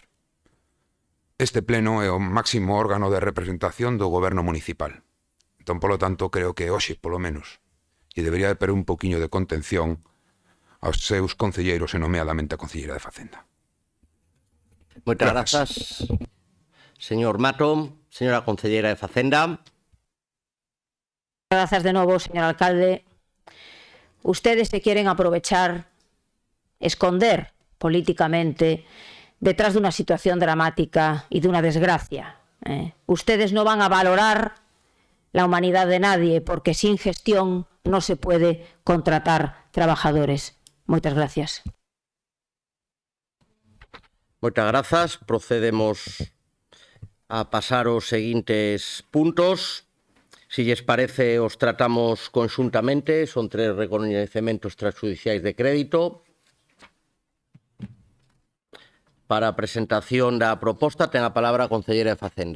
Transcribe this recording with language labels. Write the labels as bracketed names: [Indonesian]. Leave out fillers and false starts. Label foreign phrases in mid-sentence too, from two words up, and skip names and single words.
[Galician] Este pleno é o máximo órgano de representación do goberno municipal. Entón, polo tanto, creo que hoxe, polo menos, e debería haber un pouquiño de contención aos seus concelleiros e nomeadamente a concelleira de Facenda. Moitas Grazas. grazas, señor Mato. Señora concelleira de Facenda. [Spanish] Gracias de nuevo, señor alcalde. Ustedes se quieren aprovechar, esconder políticamente detrás de una situación dramática y de una desgracia. Ustedes no van a valorar la humanidad de nadie porque sin gestión no se puede contratar trabajadores. Muchas gracias. [Galician] Moitas grazas. Procedemos a pasar aos seguintes puntos. Si lles parece, os tratamos conxuntamente. Son 3 recoñecementos extrajudiciais de crédito. Para a presentación da proposta, ten a palabra a concelleira de Facenda.